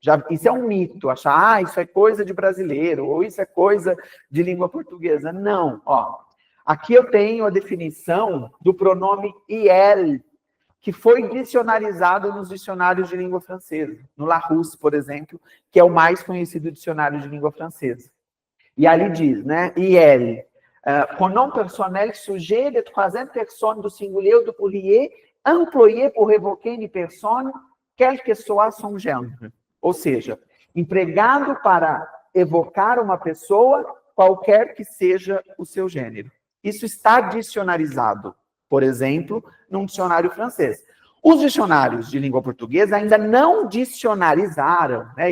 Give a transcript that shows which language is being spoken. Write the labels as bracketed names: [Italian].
[Portuguese] Isso é um mito, achar, isso é coisa de brasileiro, ou isso é coisa de língua portuguesa. Não, aqui eu tenho a definição do pronome il, que foi dicionarizado nos dicionários de língua francesa, no Larousse, por exemplo, que é o mais conhecido dicionário de língua francesa. E ali diz, né, [French] il, pronom personnel sujet de troisième personne do singulier ou do pluriel, employé pour évoquer une personne, quel que soit son genre. [Portuguese] Ou seja, empregado para evocar uma pessoa, qualquer que seja o seu gênero. Isso está dicionarizado, por exemplo, num dicionário francês. Os dicionários de língua portuguesa ainda não dicionarizaram, né?